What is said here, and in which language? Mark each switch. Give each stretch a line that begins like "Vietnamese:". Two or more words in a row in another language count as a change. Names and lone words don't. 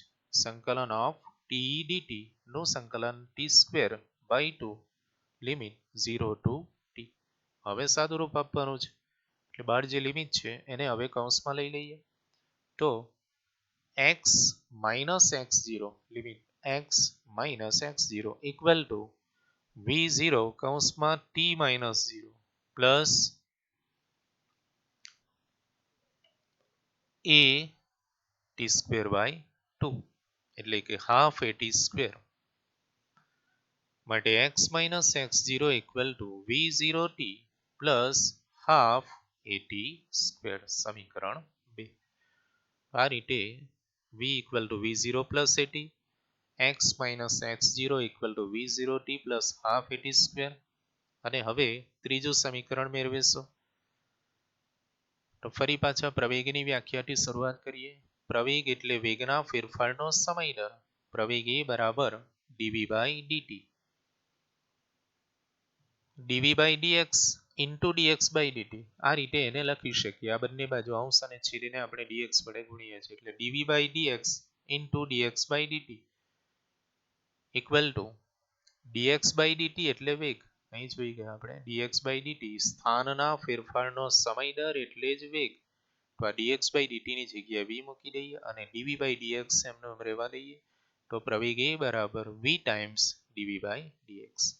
Gujarati: સંકલન ઓફ t dt નું સંકલન t
English: square by
Gujarati: 2 લિમિટ 0 to t. હવે સાદું રૂપ આપવાનું છે એટલે બહાર જે લિમિટ છે એને હવે કૌંસમાં લઈ લઈએ તો
English: x minus x0
Gujarati: લિમિટ
English: x minus x0 equal to v0
Gujarati: કૌંસમાં
English: t minus 0 plus a t square by 2
Gujarati: એટલે કે
English: half at square
Gujarati: માટે
English: x minus x0 equal to v0 t plus half at square
Gujarati: સમીકરણ 2. આ રીતે
English: v equal to v0 plus at x minus x0 equal to v0 t plus half at square.
Gujarati: અને હવે ત્રીજું સમીકરણ મેળવીશું તો ફરી પાછા પ્રવેગની વ્યાખ્યાથી શરૂઆત કરીએ. પ્રવેગ એટલે વેગના ફેરફારનો સમય દર. પ્રવેગ a બરાબર
English: dv by dt dv by dx into dx by dt
Gujarati: આ રીતે એને લખી શકીએ. આ બંને બાજુ અંશ અને છેદને આપણે dx વડે ગુણીએ છીએ એટલે
English: dv by dx into dx by dt equal to dx by dt
Gujarati: એટલે વેગ અહીં જોઈ ગયા આપણે
English: dx by dt
Gujarati: સ્થાનના ફેરફારનો સમય દર એટલે જ વેગ તો આ
English: dx by dt
Gujarati: ની જગ્યાએ v મૂકી દઈએ અને
English: dv by dx
Gujarati: એમને રહેવા દઈએ તો પ્રવેગ a બરાબર
English: v times dv by dx.